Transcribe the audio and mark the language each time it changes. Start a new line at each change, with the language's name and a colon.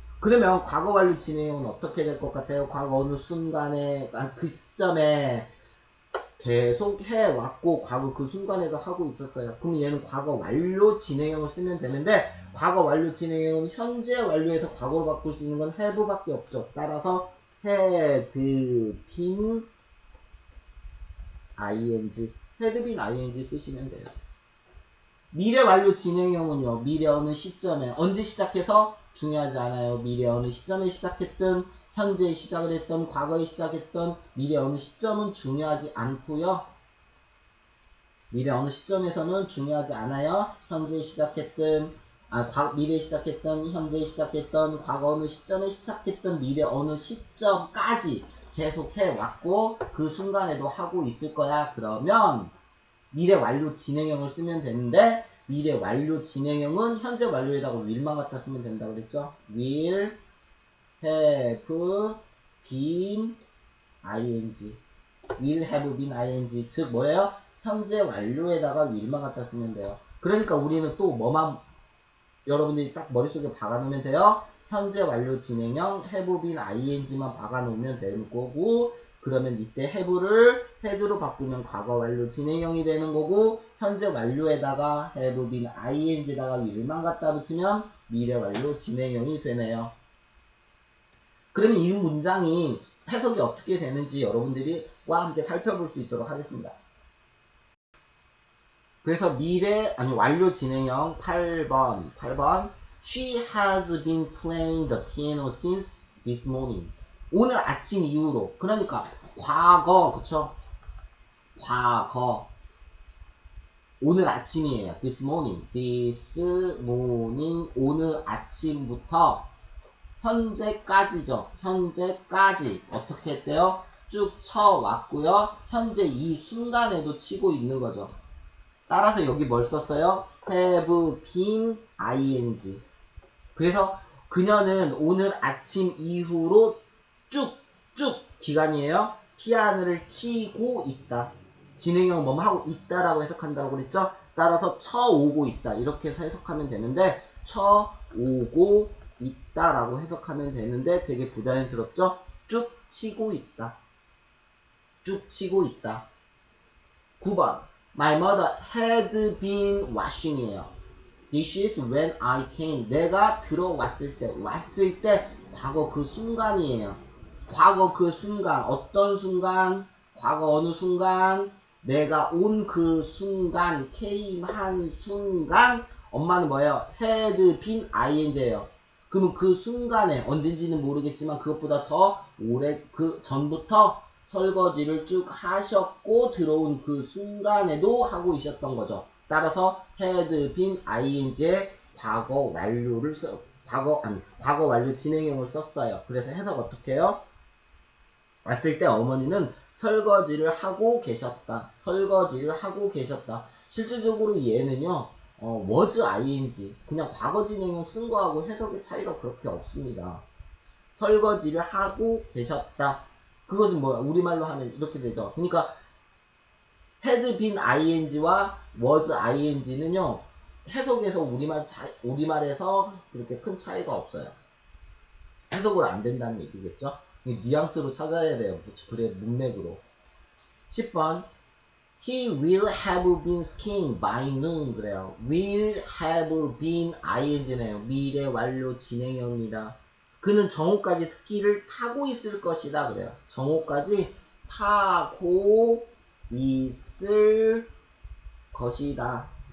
Korean: 그러면 과거 완료 진행형은 어떻게 될 것 같아요? 과거 어느 순간에 그 시점에 계속 해왔고 과거 그 순간에도 하고 있었어요. 그럼 얘는 과거 완료 진행형을 쓰면 되는데 과거 완료 진행형은 현재 완료에서 과거로 바꿀 수 있는 건 have 밖에 없죠. 따라서
English: had been ing, had been ing
Korean: 쓰시면 돼요. 미래 완료 진행형은요. 미래 어느 시점에 언제 시작해서 중요하지 않아요. 미래 어느 시점에 시작했든 현재 시작을 했던 과거에 시작했던 미래 어느 시점은 중요하지 않고요. 미래 어느 시점에서는 중요하지 않아요. 현재 시작했든 미래 시작했던 현재 시작했던 과거 어느 시점에 시작했던 미래 어느 시점까지 계속 해왔고 그 순간에도 하고 있을 거야. 그러면 미래 완료 진행형을 쓰면 되는데 미래 완료 진행형은 현재 완료에다가 will만 갖다 쓰면 된다고 그랬죠.
English: will have been ing will have been ing
Korean: 즉 뭐예요? 현재 완료에다가 will만 갖다 쓰면 돼요. 그러니까 우리는 또 뭐만 여러분들이 딱 머릿속에 박아놓으면 돼요. 현재 완료 진행형
English: have been ing
Korean: 만 박아놓으면 되는 거고 그러면 이때 have를 had로 바꾸면 과거 완료 진행형이 되는 거고 현재 완료에다가 have been ing에다가 will만 갖다 붙이면 미래 완료 진행형이 되네요. 그러면 이 문장이 해석이 어떻게 되는지 여러분들이 와 함께 살펴볼 수 있도록 하겠습니다. 그래서 완료 진행형 8번
English: She has been playing the piano since this morning.
Korean: 오늘 아침 이후로. 그러니까 과거 그쵸? 과거 오늘 아침이에요.
English: This morning
Korean: 오늘 아침부터 현재까지죠. 현재까지 어떻게 했대요? 쭉 쳐왔고요. 현재 이 순간에도 치고 있는 거죠. 따라서 여기 뭘 썼어요?
English: have been ing.
Korean: 그래서 그녀는 오늘 아침 이후로 쭉 기간이에요. 피아노를 치고 있다. 진행형 뭐뭐 하고 있다라고 해석한다고 그랬죠? 따라서 쳐오고 있다. 이렇게 해서 해석하면 되는데 쳐오고 있다라고 해석하면 되는데 되게 부자연스럽죠? 쭉 치고 있다. 쭉 치고 있다. 9번
English: My mother had been washing이에요. Dishes when I came.
Korean: 내가 들어왔을 때. 왔을 때 과거 그 순간이에요. 과거 그 순간. 어떤 순간? 과거 어느 순간? 내가 온 그 순간. came 한 순간. 엄마는 뭐예요?
English: had been ing
Korean: 예요. 그러면 그 순간에 언젠지는 모르겠지만 그것보다 더 오래 그 전부터 설거지를 쭉 하셨고 들어온 그 순간에도 하고 있었던 거죠. 따라서
English: had been ing
Korean: 의 과거 완료를 과거 완료 진행형을 썼어요. 그래서 해석 어떻게 해요? 왔을 때 어머니는 설거지를 하고 계셨다. 설거지를 하고 계셨다. 실질적으로 얘는요.
English: was ing
Korean: 그냥 과거 진행형 쓴 거하고 해석의 차이가 그렇게 없습니다. 설거지를 하고 계셨다. 그것은 뭐야? 우리말로 하면 이렇게 되죠. 그러니까
English: had been ing
Korean: 와
English: was ing
Korean: 는요. 해석에서 우리말에서 그렇게 큰 차이가 없어요. 해석으로 안 된다는 얘기겠죠. 뉘앙스로 찾아야 돼요. 그래 문맥으로. 10번
English: He will have been skiing by noon
Korean: 그래요.
English: will have been ing
Korean: 네요. 미래 완료 진행형입니다. 그는 정오까지 스키를 타고 있을 것이다 그래요. 정오까지 타고 있을 것이다.